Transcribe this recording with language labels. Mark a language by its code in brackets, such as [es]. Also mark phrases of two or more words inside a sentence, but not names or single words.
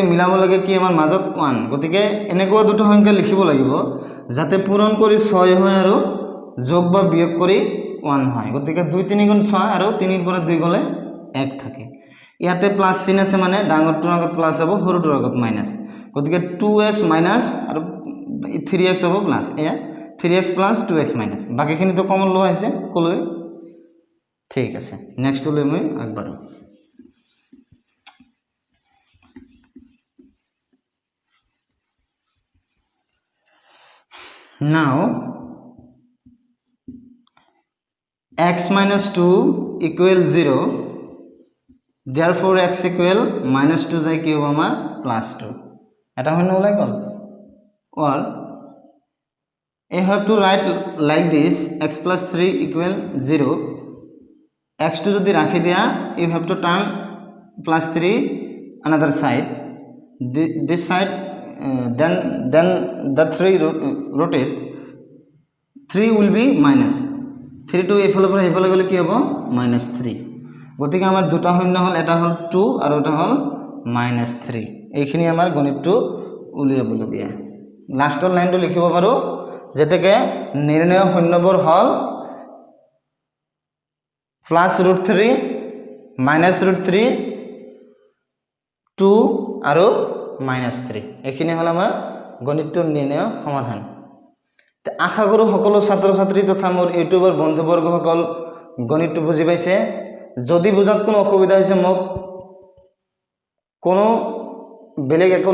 [as] মিলাব লাগে কি আমাৰ মাজত 1 গতিকে এনেকুৱা দুটো সংখ্যা লিখিব লাগিব যাতে পূৰণ কৰি 6 হয় আৰু যোগ বা বিয়োগ কৰি 1 হয় গতিকে 2 3 গুণ 6 আৰু 3 ৰ পৰা 2 গলে 1 থাকে ইয়াতে প্লাস চিন আছে মানে ডাঙৰটোৰ আগত প্লাস হ'ব সৰুটোৰ আগত মাইনাস গতিকে 2x মাইনাস আৰু 3x হ'ব প্লাস এয়া [en] 3x plus 2x minus [as] বাকিখিনি তো কমন লোৱা হৈছে কলৈ ঠিক আছে নেক্সট লৈ মই আগবাঢ়ো [en] now x minus 2 equal 0 therefore x equal minus 2 [as] যায় কি হ'ব আমাৰ [en] plus 2 [as] এটা শূন্য ওলাই গ'ল [en] or I have to write like this x plus 3 equal 0 x2 [as] যদি রাখি দিয়া [en] you have to turn plus 3 another side this side then the 3 rotate 3 will be minus 3 to [as] এফালৰ পৰা এফালে গলে কি হ'ব minus 3 গতিকে আমাৰ দুটা শূন্য হল এটা হল 2 আৰু এটা হল minus 3 এইখিনি আমাৰ গণিতটো উলিয়াবলগীয়া লাষ্টৰ লাইনটো লিখিব পাৰো যেতেকে নির্ণয় শূন্যবোৰ হল +√3 -√3 2 আৰু -3 এইখিনি হল আমাৰ গণিতটোৰ নিৰ্ণয় সমাধান আশা কৰো সকলো ছাত্ৰ ছাত্ৰী তথা মোৰ ইউটিউবৰ বন্ধুবৰ্গসকল গণিতটো বুজি পাইছে যদি বুজাত কোনো অসুবিধা হৈছে মোক কোনো বেলেগ একো